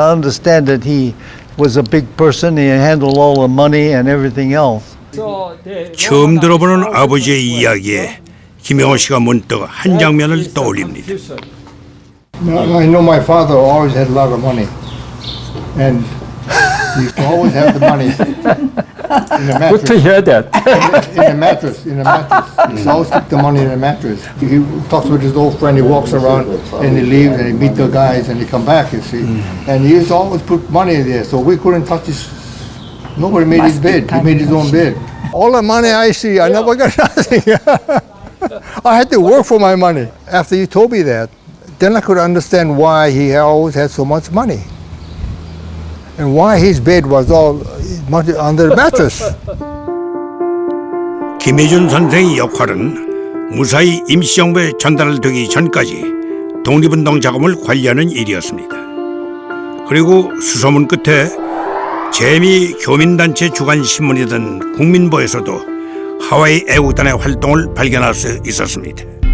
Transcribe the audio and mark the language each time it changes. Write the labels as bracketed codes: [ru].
[en] I understand that he was a big person. He handled all the money and everything else. [ko] 처음 들어보는 아버지의 이야기에 김영호 씨가 문득 한 장면을 떠올립니다. [en] I know my father always had a lot of money, and he used to always have the money in the Good to mattress. hear that. In the mattress. He used to always keep the money in the mattress. He talks with his old friend. He walks around and he leaves and he meet the guys and he come back. You see, and he used to always put money there, so we couldn't touch his. Nobody made his bed. He made his own bed. All the money I see, I never got nothing. I had to work for my money. After you told me that, then I could understand why he always had so much money. And why his bed was all under the mattress. [ko] 김혜준 선생의 역할은 무사히 임시정부에 전달되기 전까지 독립운동 자금을 관리하는 일이었습니다. 그리고 수소문 끝에 재미 교민단체 주간 신문이던 국민보에서도 하와이 애국단의 활동을 발견할 수 있었습니다.